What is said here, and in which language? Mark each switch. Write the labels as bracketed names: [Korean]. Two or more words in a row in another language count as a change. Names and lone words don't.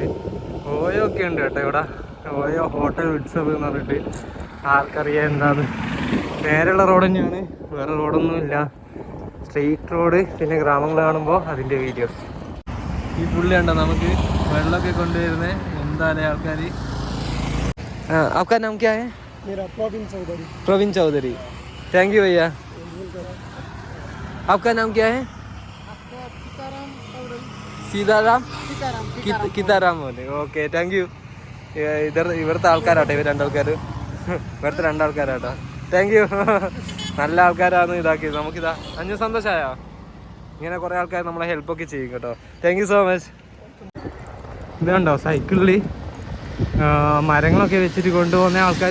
[Malayalam] ഓയോ ഒക്കെ ഉണ്ട് കേട്ടോ ഇവിടെ. ഓയോ ഹോട്ടൽ ഉത്സവ് എന്ന് പറഞ്ഞിട്ട് ആർക്കറിയാം എന്താന്ന്. നേരെയുള്ള റോഡ് തന്നെയാണ്, വേറെ റോഡൊന്നുമില്ല. [English] street road. [Malayalam] പിന്നെ ഗ്രാമങ്ങൾ കാണുമ്പോൾ അതിൻ്റെ വീഡിയോസ്. ഈ പുള്ളി ഉണ്ടോ നമുക്ക് വെള്ളമൊക്കെ കൊണ്ടുവരുന്നത്. എന്തായാലും ആൾക്കാർ. [Hindi] आपका नाम क्या है? मेरा प्रवीण चौधरी. [English] thank you [Hindi] भैया. आपका नाम क्या है? सीताराम किताराम बोले. ओके, [English] thank you. [Malayalam] ഇവിടുത്തെ ആൾക്കാരാട്ടോ ഇവർ രണ്ടാൾക്കാർ. ഇവിടുത്തെ രണ്ടാൾക്കാരാട്ടോ. [English] thank you. [Malayalam] നല്ല ആൾക്കാരാണ് ഇതാക്കിയത്. നമുക്കിതാ അഞ്ച് സന്തോഷമായോ? ഇങ്ങനെ കുറേ ആൾക്കാർ നമ്മളെ ഹെൽപ്പൊക്കെ ചെയ്യും കേട്ടോ. [English] thank you so much. [Malayalam] ഇതുണ്ടോ സൈക്കിളിൽ മരങ്ങളൊക്കെ വെച്ചിട്ട് കൊണ്ടുപോകുന്ന ആൾക്കാർ.